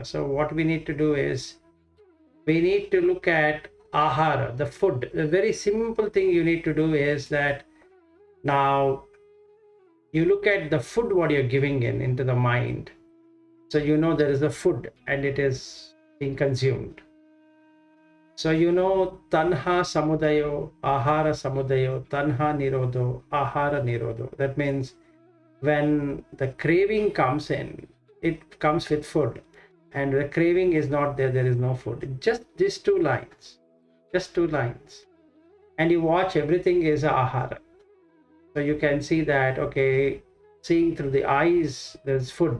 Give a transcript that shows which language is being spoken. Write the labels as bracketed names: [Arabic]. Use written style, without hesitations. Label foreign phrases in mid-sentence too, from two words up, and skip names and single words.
[English] So what we need to do is we need to look at Ahara, the food. The very simple thing you need to do is that now you look at the food what you're giving into the mind. So there is a food and it is being consumed. [Pali] So tanha samudayo, ahara samudayo, tanha nirodho, ahara nirodho. [English] That means when the craving comes in, it comes with food. And the craving is not there, there is no food. Just these 2 lines. Just 2 lines. And you watch, everything is ahara. So you can see that, okay, seeing through the eyes, there's food.